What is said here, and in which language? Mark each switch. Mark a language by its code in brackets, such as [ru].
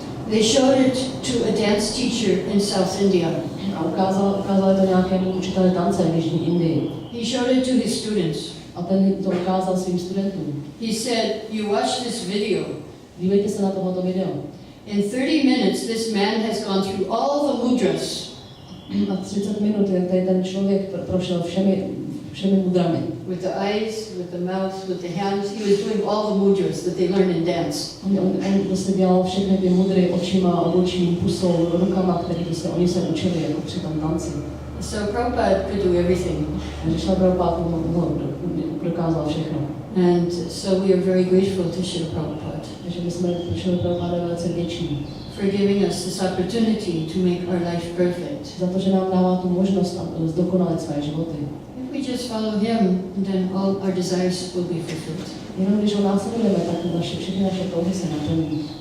[en] They showed it to a dance teacher in South India. [cs] A ukázali to nějakému učiteli tance v Jižní Indii. [en] He showed it to his students. [cs] A ten to ukázal svým studentům. [en] He said, you watch this video. [cs] Dívejte se na tohoto video. [en] In 30 minutes, this man has gone through all the mudras. [cs] A 30 minut, jak tady ten člověk prošel všemi mudrami. [en] With the eyes, with the mouth, with the hands. He was doing all the mudras that they learn in dance. [cs] On prostě dělal všechny ty mudry očima, obočím, pusou, rukama, které prostě oni se učili jako při tom tanci. [en] So Prabhupada could do everything. [cs] Takže Srila Prabhupada dokázal všechno. [en] And so we are very grateful to Srila Prabhupada. [cs] Takže my jsme Srila Prabhupada velice vděční. [en] For giving us this opportunity to make our life perfect. [cs] Za to, že nám dává tu možnost zdokonalit své životy. [en] If we just follow him, then all our desires will be fulfilled. [cs] Jenom když ho následujeme, tak všechny naše touhy se naplní.